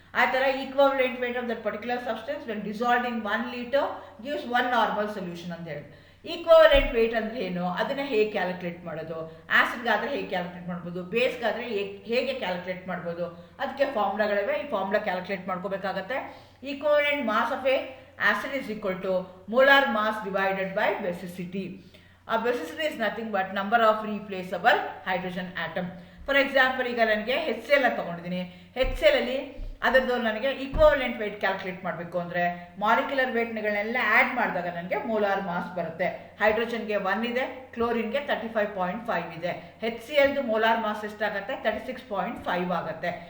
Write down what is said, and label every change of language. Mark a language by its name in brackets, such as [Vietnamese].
[English] ಆ ಥರ equivalent weight of that particular substance when dissolved in 1 litre gives 1 normal solution [Kannada] ಅಂತ ಹೇಳಿ. Equivalent wait ಅಂದರೆ ಏನು, ಅದನ್ನು ಹೇಗೆ ಕ್ಯಾಲ್ಕುಲೇಟ್ ಮಾಡೋದು, ಆ್ಯಸಿಡ್ಗಾದರೆ ಹೇಗೆ ಕ್ಯಾಲ್ಕುಲೇಟ್ ಮಾಡ್ಬೋದು, ಬೇಸ್ಗಾದರೆ ಹೇಗೆ ಕ್ಯಾಲ್ಕುಲೇಟ್ ಮಾಡ್ಬೋದು, ಅದಕ್ಕೆ ಫಾರ್ಮುಲಾಗಳಿವೆ. ಈ ಫಾರ್ಮುಲಾ ಕ್ಯಾಲ್ಕುಲೇಟ್ ಮಾಡ್ಕೋಬೇಕಾಗತ್ತೆ. [English] Equivalent mass of a acid is equal to molar mass divided by basicity. Basicity is nothing but number of replaceable hydrogen atom. For example, [Kannada] ಈಗ ನನಗೆ HCl ಅಂತ ತಗೊಂಡಿದ್ದೀನಿ. HCl ಅಲ್ಲಿ ಅದರದ್ದು ನನಗೆ ಈಕ್ವಲೆಂಟ್ ವೇಟ್ ಕ್ಯಾಲ್ಕುಲೇಟ್ ಮಾಡಬೇಕು ಅಂದರೆ ಮಾಲಿಕ್ಯುಲರ್ ವೇಟ್ಗಳನ್ನೆಲ್ಲ ಆ್ಯಡ್ ಮಾಡಿದಾಗ ನನಗೆ ಮೋಲಾರ್ ಮಾಸ್ ಬರುತ್ತೆ. ಹೈಡ್ರೋಜನ್ಗೆ 1 ಇದೆ, ಕ್ಲೋರಿನ್ಗೆ 35.5 ಇದೆ. HClದು ಮೋಲಾರ್ ಮಾಸ್ ಎಷ್ಟಾಗುತ್ತೆ, 36.5 ಆಗುತ್ತೆ.